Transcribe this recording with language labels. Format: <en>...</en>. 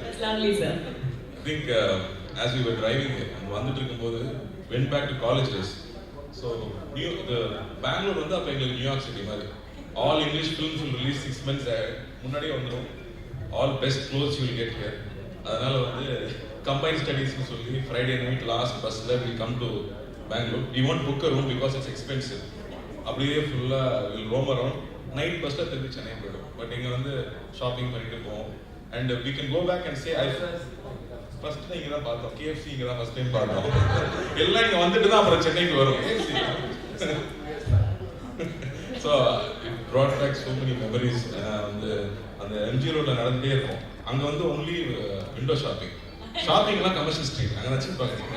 <en>I think as we were driving</en> <ta>வந்துட்டு இருக்கும்போது</ta> <en>went back to college days.</en> <ta>So the Bangalore வந்து அப்ப எங்களுக்கு நியூயார்க் சிட்டி மாதிரி.</ta> <en>All English films will release 6 months</en> <ta>முன்னாடியே வந்துரும்.</ta> <en>All best clothes you will get here.</en> <ta>அதனால வந்து</ta> <en>combined studies னு சொல்லி Friday night last busல we come to Bangalore. We won't book a room because it's expensive.</en> <ta>அப்படியே ஃபுல்லா</ta> <en>will roam around.</en> <ta>Night busல திருப்பி சென்னை போயிடும். பட் இங்க வந்து ஷாப்பிங் பண்ணிட்டு போவோம்.</ta> <en>And we can go back and say</en> <ta>first இங்க தான் பார்த்தோம். KFC இங்க தான் ஃபர்ஸ்ட் டைம் பார்த்தோம். எல்லாம் இங்க வந்துட்டு தான் அப்புறம் சென்னைக்கு வரும். So</ta> <en>brought back so many memories.</en> <ta>அந்த MG ரோட்ல நடந்துட்டே இருக்கும். அங்க வந்து</ta> <en>only window shopping.</en> <ta>ஷாப்பிங்லாம் commercial street அங்கே வச்சுருப்பாங்க.</ta>